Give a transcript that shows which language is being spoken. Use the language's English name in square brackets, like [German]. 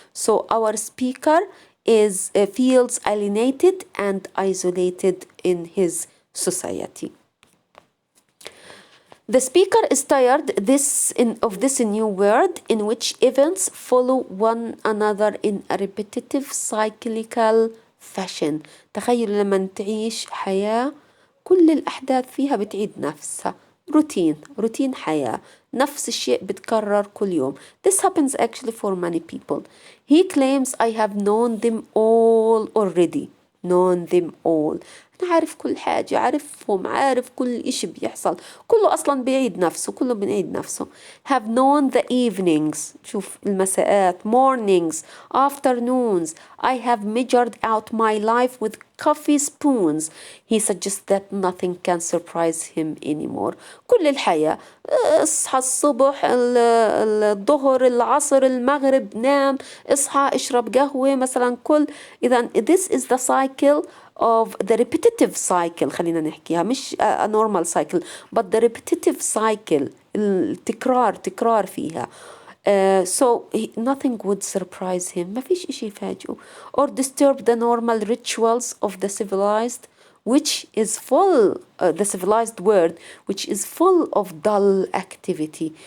[English] So our speaker feels alienated and isolated in his society. The speaker is tired of this new world in which events follow one another in a repetitive cyclical fashion. [Arabic] تخيل لما تعيش حياة كل الأحداث فيها بتعيد نفسها. روتين حياة. نفس الشيء بتكرر كل يوم. [English] This happens actually for many people. He claims, I have known them all already. Known them all. [Arabic] أنا عارف كل حاجة، عارف كل إشي بيحصل، كله أصلا بيعيد نفسه، كله بنعيد نفسه. [English] Have known the evenings، [Arabic] شوف المساءات، [English] mornings, afternoons. I have measured out my life with coffee spoons. He suggests that nothing can surprise him anymore. [Arabic] كل الحياة، اصحى الصبح، الظهر، العصر، المغرب، نام، اصحى، اشرب قهوة مثلا، إذا [English] this is the cycle of the repetitive cycle. [Arabic] خلينا نحكيها مش [English] a normal cycle but the repetitive cycle. [Arabic] التكرار فيها. [English] So nothing would surprise him. [Arabic] ما فيش إشي يفاجئه [English] or disturb the normal rituals of the civilized, which is full, the civilized world, which is full of dull activity.